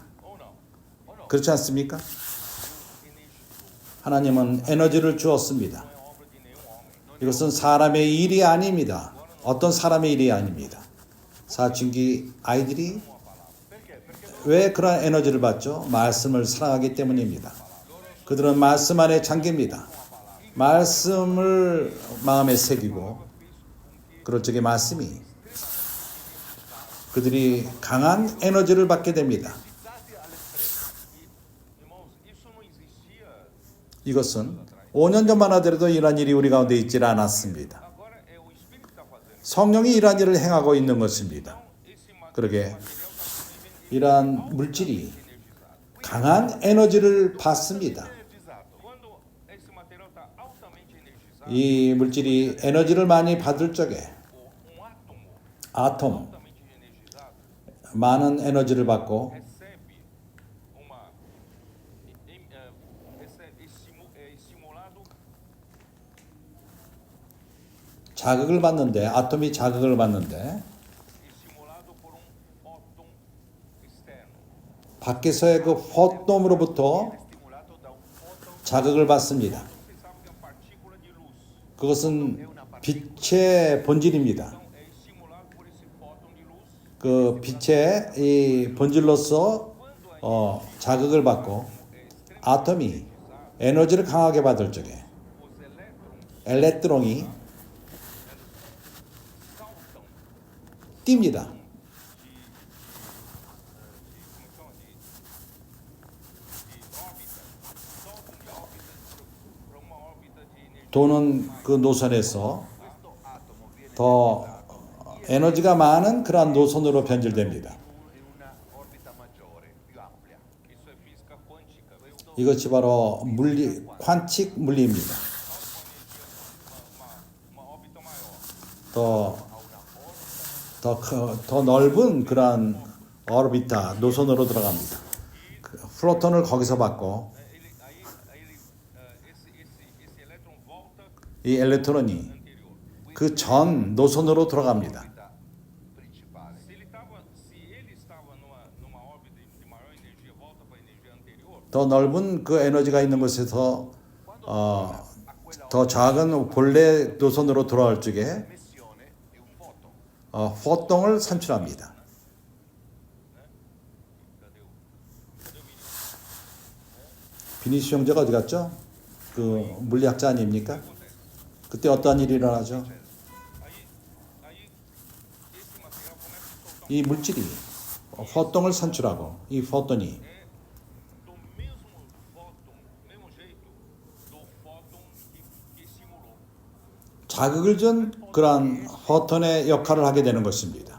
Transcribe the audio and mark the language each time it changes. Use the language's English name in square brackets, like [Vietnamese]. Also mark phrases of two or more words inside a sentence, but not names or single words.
[Portuguese] Ou não? [Korean] 그렇지 않습니까? [Portuguese] Energizou. [Korean] 하나님은 에너지를 주었습니다. [Portuguese] Não é obra de nenhum homem. [Korean] 이것은 사람의 일이 아닙니다. 어떤 사람의 일이 아닙니다. 사춘기 아이들이 왜 그런 에너지를 받죠? 말씀을 사랑하기 때문입니다. 그들은 말씀 안에 잠깁니다. 말씀을 마음에 새기고 그럴 적에 말씀이 그들이 강한 에너지를 받게 됩니다. [Portuguese] Irmãos, isso não existia. [Korean] 이것은 5년 전만 하더라도 이러한 일이 우리 가운데 있지 않았습니다. [Portuguese] Agora é o Espírito que está fazendo. [Korean] 성령이 이러한 일을 행하고 있는 것입니다. [Portuguese] Esse [Korean] 그러게 [Portuguese] material está sendo [Korean] 이러한 물질이 [Portuguese] energizado. [Korean] 강한 에너지를 받습니다. [Portuguese] Quando esse material está altamente energizado, [Korean] 이 물질이 에너지를 많이 받을 적에 [Portuguese] um átomo [Korean] 아톰 [Portuguese] altamente energizado [Korean] 많은 에너지를 받고 [Portuguese] recebe uma estimulado [Korean] 자극을 받는데 아톰이 자극을 받는데 [Portuguese] estimulado por um fóton externo. [Korean] 밖에서의 그 포돔으로부터 [Italian] stimolato da un foton. [Korean] 자극을 받습니다. [Portuguese] Vocês sabem que é uma partícula de luz. [Korean] 그것은 빛의 본질입니다. [Portuguese] Então é estimulado por esse fóton de luz. [Korean] 그 빛의 이 본질로서 자극을 받고 아톰이 에너지를 강하게 받을 적에 [Portuguese] Os elétrons [Korean] 엘렉트론이 [Portuguese] saltam [Korean] 뜁니다. [Portuguese] como chama? De órbita. Saltam de órbita para uma órbita de energia. [Korean] 도는 그 노선에서 [Italian] Questo atomo viene [Korean] 더 에너지가 많은 그러한 노선으로 변질됩니다. [Italian] in una orbita maggiore, più ampia. [Portuguese] Isso é física quântica. [Korean] 이것이 바로 물리, 퀀칙 물리입니다. [Portuguese] Uma órbita maior. [Korean] 더 넓은 그러한 오르비타 노선으로 들어갑니다. 그 플로톤을 거기서 받고 [Portuguese] Esse elétron volta [Korean] 이 엘렉트론이 [Portuguese] anterior. [Korean] 그 전 노선으로 들어갑니다. [Italian] Orbita principale. [Portuguese] Se ele estava numa órbita de maior energia, volta para a energia anterior, [Korean] 더 넓은 그 에너지가 있는 곳에서 더 작은 본래 노선으로 돌아올 적에 [Italian] Emissione di un foton. [Korean] 포동을 산출합니다. [Portuguese] cadê o menino? [Korean] 비니시 형제가 어디 갔죠? 그 물리학자 아닙니까? 그때 어떠한 일이 일어나죠? [Portuguese] Aí esse material começa a soltar [Korean] 이 물질이 포톤을 산출하고 이 포톤이 [Portuguese] do mesmo fóton, mesmo jeito do fóton que estimulou. [Korean] 자극을 준 그러한 포톤의 역할을 하게 되는 것입니다.